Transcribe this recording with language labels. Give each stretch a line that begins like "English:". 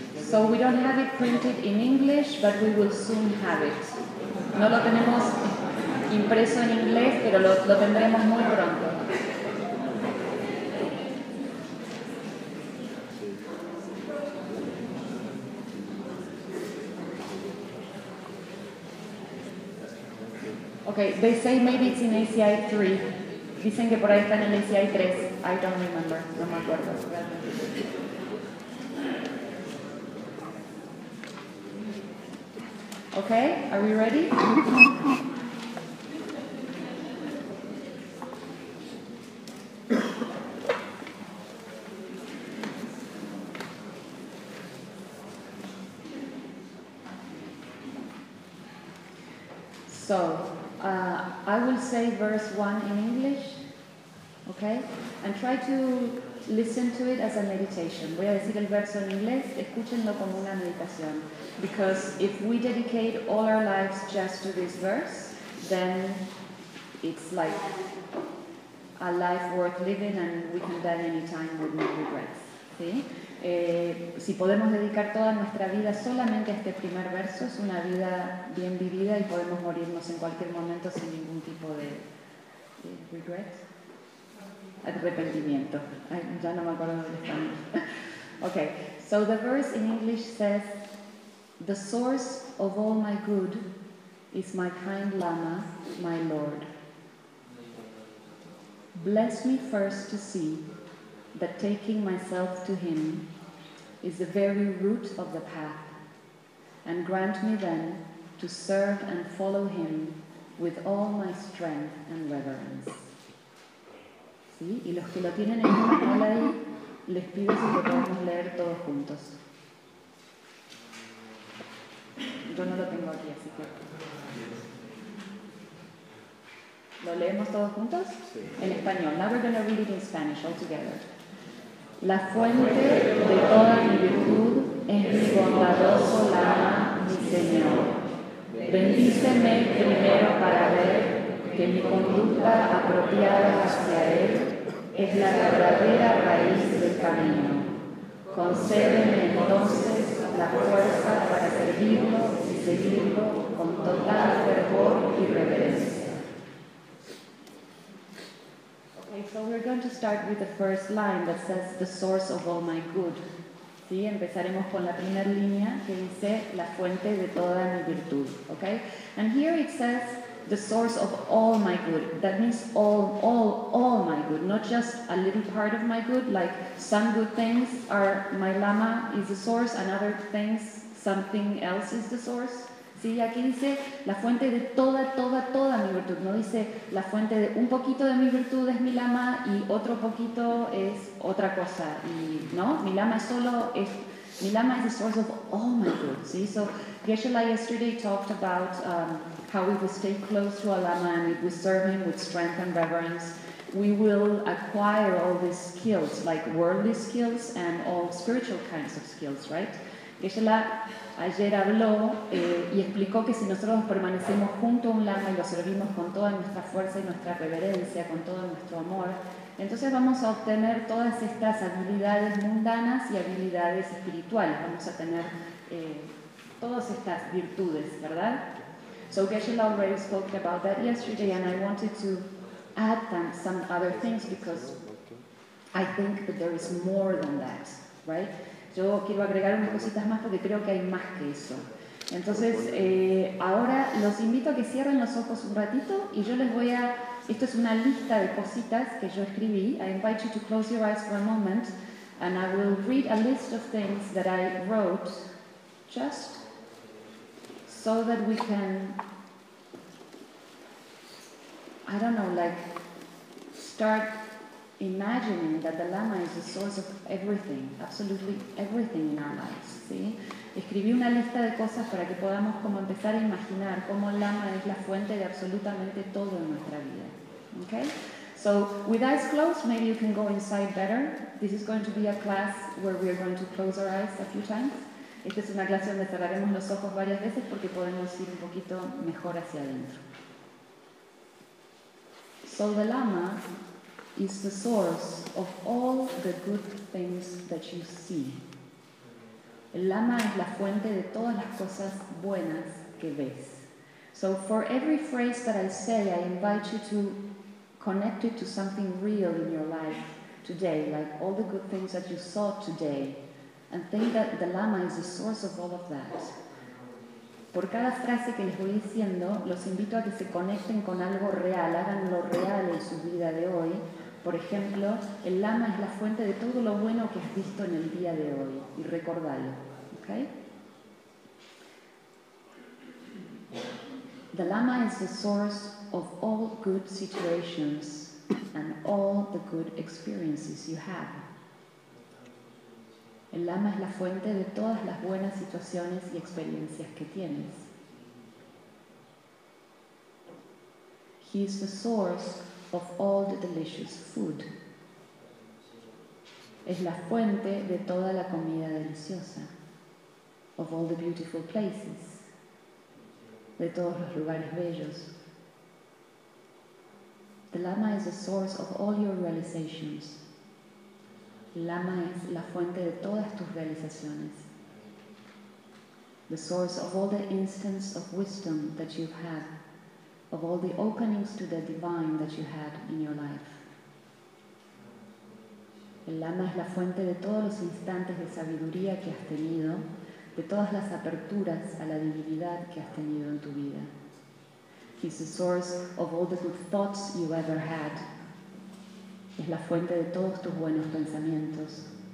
English: So we don't have it printed in English, but we will soon have it.
Spanish: No lo tenemos impreso en inglés, pero lo tendremos muy pronto.
English: Okay, they say maybe it's in ACI 3.
Spanish: Dicen que por ahí están en ACI 3.
English: I don't remember.
Spanish: No me acuerdo.
English: Okay, are we ready? So, I will say verse 1 in English, okay? And try to listen to it as a meditation.
Spanish: Voy a decir el verso en inglés, escúchenlo como una meditación.
English: Because if we dedicate all our lives just to this verse, then it's like a life worth living and we can die anytime with no regrets.
Spanish: ¿Sí? Si podemos dedicar toda nuestra vida solamente a este primer verso, es una vida bien vivida y podemos morirnos en cualquier momento sin ningún tipo de regret. Arrepentimiento. Ya no me acuerdo dónde está.
English: Okay, so the verse in English says, "The source of all my good is my kind Lama, my Lord. Bless me first to see that taking myself to him is the very root of the path, and grant me then to serve and follow him with all my strength and reverence."
Spanish: ¿Sí? Y los que lo tienen en un canal ahí, les pido si lo podemos leer todos juntos. Yo no lo tengo aquí, así que... ¿Lo leemos todos juntos? Sí. En español.
English: Now we're going to read it in Spanish all together.
Spanish: La fuente de toda mi virtud es mi bondadoso Lama, mi Señor. Bendíceme primero para ver que mi conducta apropiada hacia Él es la verdadera raíz del camino. Concédeme entonces la fuerza para servirlo y seguirlo con total fervor y reverencia.
English: So we're going to start with the first line that says the source of all my good.
Spanish: ¿Sí? Empezaremos con la primera línea que dice la fuente de toda mi virtud.
English: Okay? And here it says the source of all my good. That means all my good, not just a little part of my good. Like some good things are my lama is the source, and other things something else is the source.
Spanish: Sí, aquí dice la fuente de toda mi virtud. No dice la fuente de un poquito de mi virtud es mi lama y otro poquito es otra cosa. Y, ¿no?
English: Mi lama is the source of all my good. Sí, so Geshe-la yesterday talked about how if we stay close to a lama and if we serve him with strength and reverence, we will acquire all these skills, like worldly skills and all spiritual kinds of skills, right?
Spanish: Geshe-la ayer habló y explicó que si nosotros permanecemos junto a un lama y lo servimos con toda nuestra fuerza y nuestra reverencia, con todo nuestro amor, entonces vamos a obtener todas estas habilidades mundanas y habilidades espirituales. Vamos a tener todas estas virtudes, ¿verdad?
English: So Geshe-la already spoke about that yesterday, and I wanted to add some other things because I think that there is more than that, right?
Spanish: Yo quiero agregar unas cositas más porque creo que hay más que eso. Entonces, ahora los invito a que cierren los ojos un ratito y yo les voy a... Esto es una lista de cositas que yo escribí.
English: I invite you to close your eyes for a moment and I will read a list of things that I wrote just so that we can... I don't know, like, start... imagining that the Lama is the source of everything, absolutely everything in our lives.
Spanish: ¿Sí? Escribí una lista de cosas para que podamos como empezar a imaginar cómo el Lama es la fuente de absolutamente todo en nuestra vida.
English: Okay? So, with eyes closed, maybe you can go inside better. This is going to be a class where we are going to close our eyes a few times.
Spanish: Esta es una clase donde cerraremos los ojos varias veces porque podemos ir un poquito mejor hacia adentro.
English: So, the Lama is the source of all the good things that you see.
Spanish: El Lama es la fuente de todas las cosas buenas que ves.
English: So for every phrase that I say, I invite you to connect it to something real in your life today, like all the good things that you saw today, and think that the Lama is the source of all of that.
Spanish: Por cada frase que les voy diciendo, los invito a que se conecten con algo real, hagan lo real en su vida de hoy. Por ejemplo, el Lama es la fuente de todo lo bueno que has visto en el día de hoy. Y recordalo, ¿ok?
English: The Lama is the source of all good situations and all the good experiences you have.
Spanish: El Lama es la fuente de todas las buenas situaciones y experiencias que tienes.
English: He is the source of all the delicious food.
Spanish: Es la fuente de toda la comida deliciosa.
English: Of all the beautiful places.
Spanish: De todos los lugares bellos.
English: The Lama is the source of all your realizations.
Spanish: Lama es la fuente de todas tus realizaciones.
English: The source of all the instants of wisdom that you've had. Of all the openings to the divine that you had in your life.
Spanish: El Lama es la fuente de todos los instantes de sabiduría que has tenido, de todas las aperturas a la divinidad que has tenido en tu vida.
English: He's the source of all the good thoughts you ever had.
Spanish: Es la fuente de todos tus buenos pensamientos.